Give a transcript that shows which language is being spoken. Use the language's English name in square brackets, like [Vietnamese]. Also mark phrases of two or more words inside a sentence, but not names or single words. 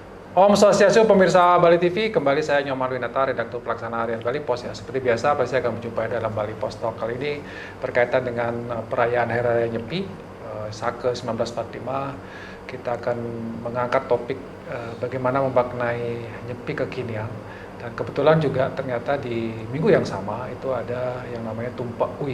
[Sanskrit] Om Swastiastu, [Indonesian] pemirsa Bali TV, kembali saya Nyoman Winata, redaktur pelaksana harian Bali Pos. Ya, seperti biasa, pasti akan berjumpa dalam Bali Pos Talk kali ini berkaitan dengan perayaan Hari Raya Nyepi Sake 1945. Kita akan mengangkat topik bagaimana memaknai Nyepi kekinian. Dan kebetulan juga ternyata di minggu yang sama itu ada yang namanya Tumpak Uwi.